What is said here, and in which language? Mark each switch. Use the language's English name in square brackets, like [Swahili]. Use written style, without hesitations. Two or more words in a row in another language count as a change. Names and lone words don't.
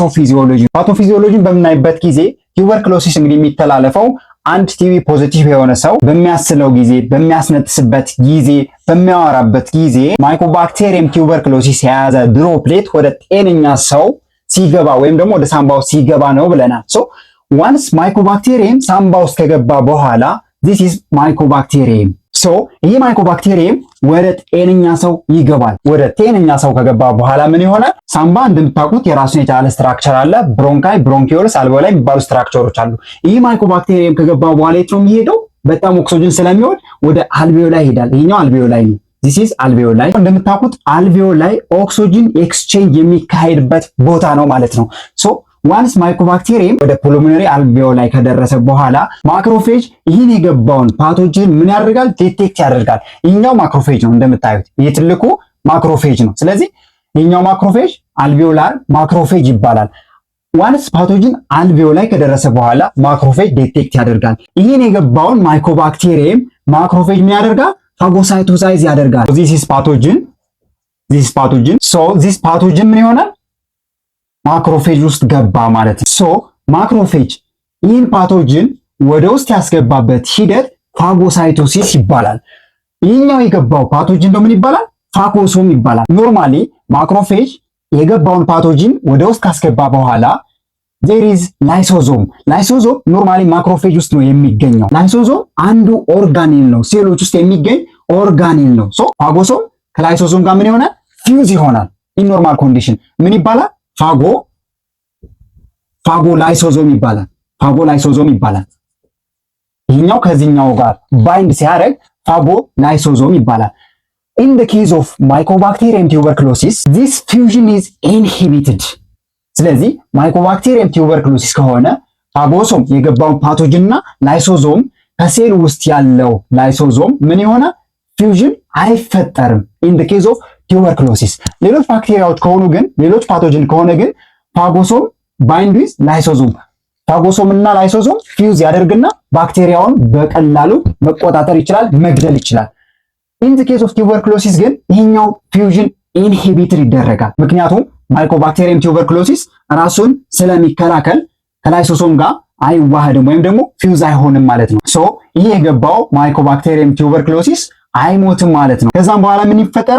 [Amharic] ፓቶፊዚዮሎጂን በምናይበት ጊዜ ቱበርክሎሲስ እንግዲህ የሚተላለፈው አንድ [English] TB positive [Amharic] የሆነ ሰው በሚያስለው ጊዜ፣ በሚያስነጥስበት ጊዜ፣ በሚያወራበት ጊዜ [English] Mycobacterium tuberculosis [Amharic] የያዘ ድሮፕሌት ወደ ጤነኛ ሰው ሲገባ ወይም ደግሞ ወደ ሳምባ ውስጥ ሲገባ ነው ብለናል። ዋንስ ማይኮባክቴሪየም ሳምባ ውስጥ ከገባ በኋላ [English] this is [Amharic] ማይኮባክቴሪየም። ይህ ማይኮባክቴሪየም ወደ ጤነኛ ሰው ይገባል። ወደ ጤነኛ ሰው ከገባ በኋላ ምን ይሆናል? ሳምባ እንደምታውቁት የራሱን የቻለ ስትራክቸር አለ። ብሮንካይ፣ ብሮንኪዮልስ፣ አልቬኦላይ የሚባሉ ስትራክቸሮች አሉ። ይህ ማይኮባክቴሪየም ከገባ በኋላ የት ነው የሚሄደው? በጣም ኦክሲጅን ስለሚወድ ወደ አልቬኦላይ ይሄዳል። ይሄኛው አልቬኦላይ ነው። [English] this is [Amharic] አልቬኦላይ። እንደምታውቁት አልቬኦላይ [English] oxygen exchange [Amharic] የሚካሄድበት ቦታ ነው ማለት ነው። ዋንስ ማይኮባክቴሪየም ወደ [English] pulmonary alveoli [Amharic] ከደረሰ በኋላ ማክሮፌጅ ይህን የገባውን ፓቶጅን ምን ያደርጋል? ዲቴክት ያደርጋል። ይህኛው ማክሮፌጅ ነው እንደምታዩት፣ ይህ ትልቁ ማክሮፌጅ ነው። ስለዚህ ይህኛው ማክሮፌጅ [English] alveolar macrophage [Amharic] ይባላል። ዋንስ ፓቶጅን አልቬኦላይ ከደረሰ በኋላ ማክሮፌጅ ዲቴክት ያደርጋል። ይህን የገባውን ማይኮባክቴሪየም ማክሮፌጅ ምን ያደርጋል? ፋጎሳይቶሳይዝ ያደርጋል። [English] this is pathogen this pathogen [Amharic] ምን ይሆናል? ማክሮፌጅ ውስጥ ገባ ማለት ነው። ማክሮፌጅ ይህን ፓቶጅን ወደ ውስጥ ያስገባበት ሂደት ፋጎሳይቶሲስ ይባላል። ይህኛው የገባው ፓቶጅን ምን ይባላል? ፋጎሶም ይባላል። ኖርማሊ ማክሮፌጅ የገባውን ፓቶጅን ወደ ውስጥ ካስገባ በኋላ [English] there is [Amharic] ላይሶዞም ኖርማሊ ማክሮፌጅ ውስጥ ነው የሚገኘው። ላይሶዞም አንዱ ኦርጋኔል ነው፣ ሴሎች ውስጥ የሚገኝ ኦርጋኔል ነው። ፋጎሶም ከላይሶዞም ጋር ምን ይሆናል? ፊውዝ ይሆናል። [English] in normal condition [Amharic] ምን ይባላል? ፋጎላይሶዞም ይባላል። ይሄኛው ከዚህኛው ጋር ባይንድ ሲያደርግ ፋጎ ላይሶዞም ይባላል። [English] In the case of Mycobacterium tuberculosis, this fusion is inhibited. [Amharic] ስለዚህ [English] Mycobacterium tuberculosis [Amharic] ከሆነ ፋጎሶም የገባውን ፓቶጅን እና ላይሶዞም ከሴል ውስጥ ያለው ላይሶዞም ምን ይሆናል? ፊውዥን አይፈጠርም። [English] in the case of tuberculosis [Amharic] ሌሎች ባክቴሪያዎች ከሆኑ ግን ሌሎች ፓቶጅን ከሆነ ግን ፋጎሶም [English] bind with lysosome [Amharic] ፋጎሶም እና ላይሶዞም ፊውዝ ያደርግና ባክቴሪያውን በቀላሉ መቆጣጠር ይችላል፣ መግደል ይችላል። [English] in the case of tuberculosis [Amharic] ግን ይሄኛው [English] fusion inhibited [Amharic] ይደረጋል። ምክንያቱም [English] Mycobacterium tuberculosis [Amharic] ራሱን ስለሚከላከል ከላይሶሶም ጋር አይዋሃድም ወይም ደግሞ ፊውዝ አይሆንም ማለት ነው። ሶ ይሄ የገባው [English] Mycobacterium tuberculosis [Amharic] አይሞትም ማለት ነው። ከዛም በኋላ ምን ይፈጠራል?